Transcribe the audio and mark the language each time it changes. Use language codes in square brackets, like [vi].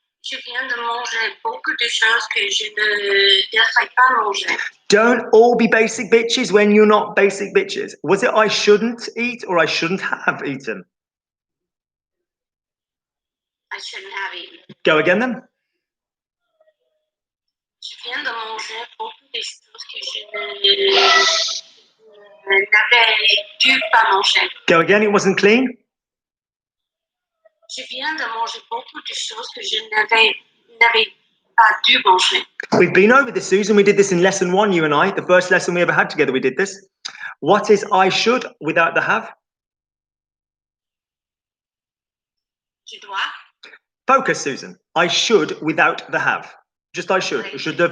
[fr] Je viens de manger beaucoup de choses que je ne devrais pas manger. [en] Don't all be basic bitches when you're not basic bitches. Was it I shouldn't eat or I shouldn't have eaten? I shouldn't have eaten. Go again then. [fr] Je viens de manger beaucoup de choses que je n'avais dû pas manger. [en] Go again, it wasn't clean. [fr] Je viens de manger beaucoup de choses que je n'avais pas dû manger. [en] We've been over this, Susan. We did this in lesson 1, you and I. The first lesson we ever had together, we did this. What is I should without the have? [fr] Je dois. [en] Focus, Susan. I should without the have. Just I should. I should have.